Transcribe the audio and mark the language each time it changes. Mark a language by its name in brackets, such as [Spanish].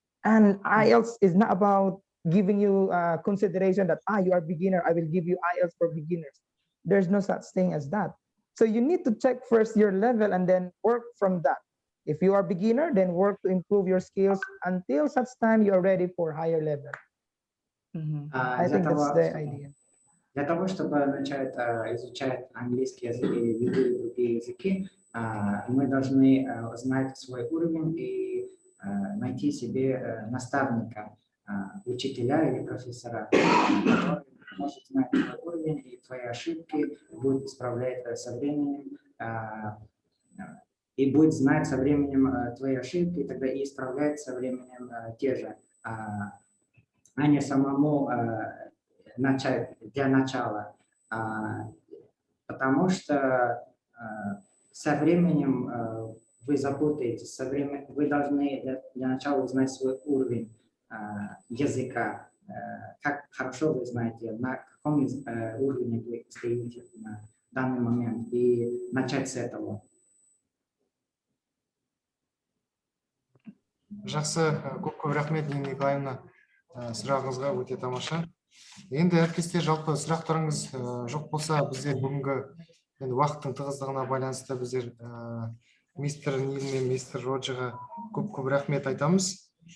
[English] And IELTS is not about giving you consideration that, you are beginner, I will give you IELTS for beginners. There's no such thing as that. So you need to check first your level and then work from that. If you are beginner, then work to improve your skills until such time you are ready for higher level. I think that's the idea. [Russian] Для того, чтобы начать изучать английский язык и любые другие языки, мы должны знать свой уровень и найти себе наставника, учителя или профессора, который может знать твой уровень и твои ошибки, будет исправлять со временем, и будет знать со временем твои ошибки, и тогда и исправлять со временем те же, а не самому начать для начала, потому что со временем вы запутаетесь, вы должны для начала узнать свой уровень языка, как хорошо вы знаете, на каком уровне вы стоите на данный момент, и начать с этого. [Kazakh] Жақсы, көп рахмет, Нина Николаевна, сұрағыңызға өте тамаша. Енді әріптестер, жалпы сұрақтарыңыз жоқ болса, біздер бүгінгі уақыттың тығыздығына байланысты біздер мистер Нил мен мистер Роджиға көп рахмет айтамыз.